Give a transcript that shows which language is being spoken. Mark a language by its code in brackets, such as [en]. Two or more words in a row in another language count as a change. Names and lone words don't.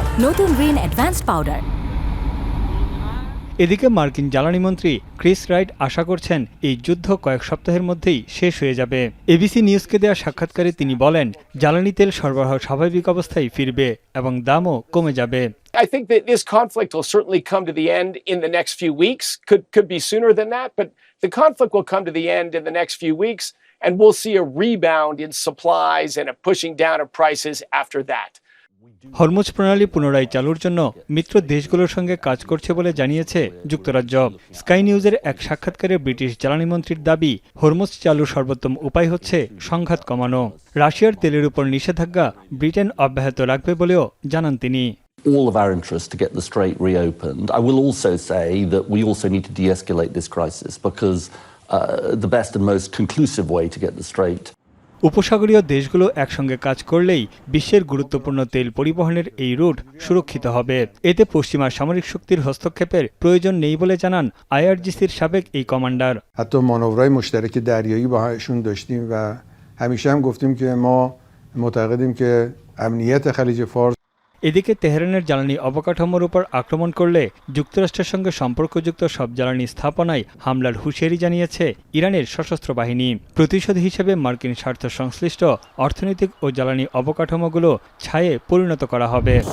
[bn] নতুন রিন অ্যাডভান্সড পাউডার। এদিকে মার্কিন জ্বালানি মন্ত্রী ক্রিস রাইট আশা করছেন এই যুদ্ধ কয়েক সপ্তাহের মধ্যেই শেষ হয়ে যাবে। এবিসি নিউজকে দেওয়া সাক্ষাৎকারে তিনি বলেন, জ্বালানি তেল সরবরাহ স্বাভাবিক অবস্থায় ফিরবে এবং দামও কমে যাবে। [en] I think that this conflict will certainly come to the end in the next few weeks. Could be sooner than that, but the conflict will come to the end in the next few weeks, and we'll see a rebound in supplies and a pushing down of prices after that. [bn] হরমুজ প্রণালী পুনরায় চালুর জন্য মিত্র দেশগুলোর সঙ্গে কাজ করছে বলে জানিয়েছে যুক্তরাজ্য। স্কাই নিউজের এক সাক্ষাৎকারে ব্রিটিশ জ্বালানি মন্ত্রীর দাবি, হরমুজ চালুর সর্বোত্তম উপায় হচ্ছে সংঘাত কমানো। রাশিয়ার তেলের উপর নিষেধাজ্ঞা ব্রিটেন অব্যাহত রাখবে বলেও জানান তিনি। All of our interest to get the strait reopened. I will also say that we also need to de-escalate this crisis because the best and most conclusive way to get the strait. উপসাগরীয় দেশগুলো একসঙ্গে কাজ করলেই বিশ্বের গুরুত্বপূর্ণ তেল পরিবহনের এই রুট সুরক্ষিত হবে। এতে পশ্চিমা সামরিক শক্তির হস্তক্ষেপের প্রয়োজন নেই বলে জানান আইআরজিসির সাবেক এই কমান্ডার। [fa] حتی مانورهای مشترک دریایی باهاشون داشتیم و همیشه هم گفتیم که ما معتقدیم که امنیت خلیج فارس। [bn] এদিকে তেহরানের জ্বালানি অবকাঠামোর উপর আক্রমণ করলে যুক্তরাষ্ট্রের সঙ্গে সম্পর্কযুক্ত সব জ্বালানি স্থাপনায় হামলার হুঁশিয়ারি জানিয়েছে ইরানের সশস্ত্র বাহিনী। প্রতিশোধ হিসেবে মার্কিন স্বার্থ সংশ্লিষ্ট অর্থনৈতিক ও জ্বালানি অবকাঠামোগুলো ছায়ে পরিণত করা হবে।